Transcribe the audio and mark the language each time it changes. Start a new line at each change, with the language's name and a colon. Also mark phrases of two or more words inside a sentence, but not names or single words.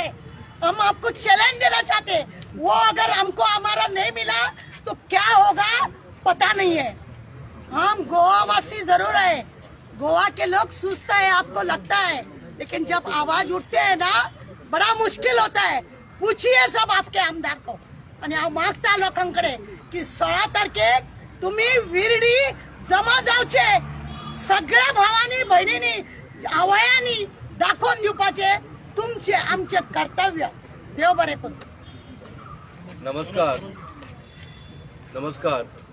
Hindi: हम आपको चैलेंज देना चाहते हैं, वो अगर हमको हमारा नहीं मिला तो क्या होगा पता नहीं है. हम गोवा वासी जरूर है, गोवा के लोग सुस्त है आपको लगता है, लेकिन जब आवाज उठते हैं ना बड़ा मुश्किल होता है. पूछिए सब आपके आमदार को.
Konkani: आणि हांव मागता लोकांकडे की 16 तारखेक तुम्ही विरडी जमा जावचे,
Marathi: सगळ्या भावांनी बहिणींनी
Konkani: आवयांनी दाखवून दिवपाचे तुमचे आमचे कर्तव्य. देव बरें करूं. नमस्कार.